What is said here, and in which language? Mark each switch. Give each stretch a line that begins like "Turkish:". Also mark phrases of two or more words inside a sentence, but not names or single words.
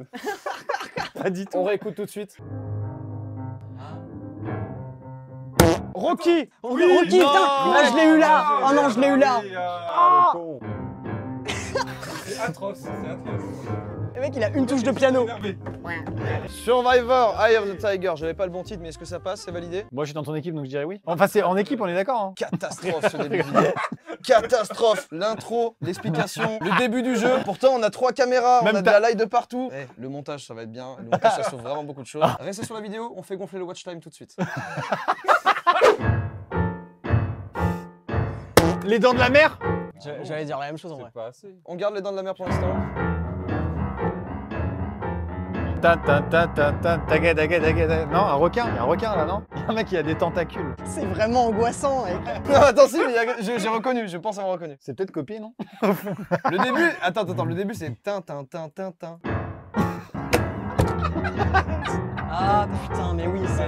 French: Pas du tout. On réécoute tout de suite. Rocky. Rocky, putain. Ah, je l'ai eu là. Oh non, je l'ai eu là. Ah, le con. C'est atroce, c'est atroce. Le mec, il a une touche de piano. Énervé.
English: Survivor, Eye of the Tiger.
French: J'avais pas le bon titre, mais est-ce que ça passe? C'est validé? Moi, je suis dans ton équipe, donc je dirais oui. Enfin, c'est en équipe, on est d'accord. Hein. Catastrophe ce début de vidéo. Catastrophe. L'intro, l'explication, le début du jeu. Pourtant, on a 3 caméras, Même on a de la light de partout. Le montage, ça va être bien. Le montage, ça sauve vraiment beaucoup de choses. Restez sur la vidéo, on fait gonfler le
English: watch time
French: tout de suite. Les dents de la mer? J'allais dire la même chose en vrai. C'est pas assez. On garde les dents de la mer pour l'instant. Ta ta ta ta ta taga taga taga taga. Non, un requin. Il y a un requin là, non? Il y a un mec qui a des tentacules. C'est vraiment angoissant, mec. Non, attends, si, mais j'ai reconnu, je pense avoir reconnu. C'est peut-être copié, non? Le début, attends, le début c'est tin tin tin tin tin. Ah putain, mais oui, c'est...